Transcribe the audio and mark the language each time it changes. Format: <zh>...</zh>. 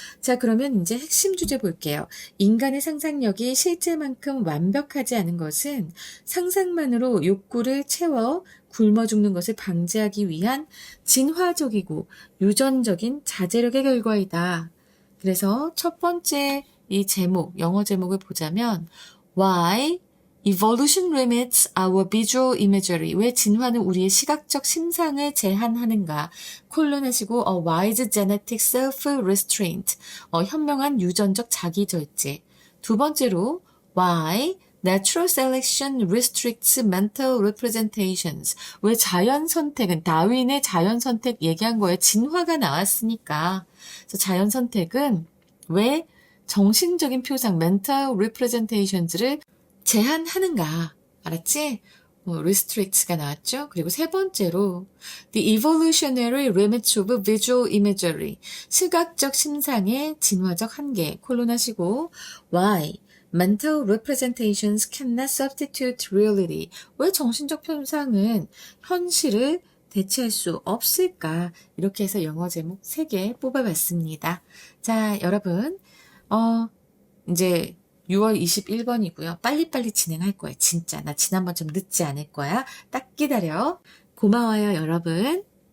<ko>자, 그러면 이제 핵심 주제 볼게요. 인간의 상상력이 실제만큼 완벽하지 않은 것은 상상만으로 욕구를 채워 굶어 죽는 것을 방지하기 위한 진화적이고 유전적인 자제력의 결과이다. 그래서 첫 번째 이 제목, 영어 제목을 보자면</ko> <en>Why Evolution limits our visual imagery.</en> <ko>왜 진화는 우리의 시각적 심상을 제한하는가? 콜론하시고</ko> <en>wise genetic self-restraint.</en> <ko>현명한 유전적 자기절제. 두 번째로</ko> <en>why natural selection restricts mental representations.</en> <ko>왜 자연 선택은 다윈의 자연 선택 얘기한 거에 진화가 나왔으니까. 그래서 자연 선택은 왜 정신적인 표상 mental representations를 제한하는가. 알았지? restricts가 나왔죠. 그리고 세 번째로</ko> <en>the evolutionary limits of visual imagery.</en> <ko>시각적 심상의 진화적 한계. 콜론하시고</ko> <en>why Mental representations cannot substitute reality.</en> <ko>왜 정신적 표상은 현실을 대체할 수 없을까? 이렇게 해서 영어 제목 3개 뽑아봤습니다. 자, 여러분, 이제 6월 21번이고요. 빨리빨리 진행할 거예요. 진짜. 나 지난번 좀 늦지 않을 거야. 딱 기다려. 고마워요, 여러분.</ko>